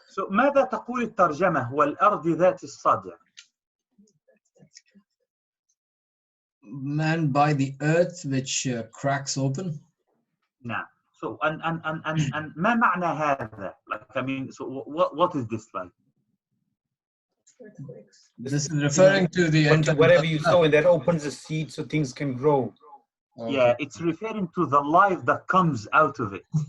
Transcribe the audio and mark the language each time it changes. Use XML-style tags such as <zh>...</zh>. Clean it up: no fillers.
<ar>So ماذا تقول الترجمة والأرض ذات الصدع؟</ar> <en>Man by the earth which cracks open.</en> <ar>نعم. So and ما معنى هذا?</ar> <en>Like, I mean, so what is this like? This is referring to the end of Whatever you sow, and that opens the seed so things can grow. Okay. Yeah, it's referring to the life that comes out of it.</en>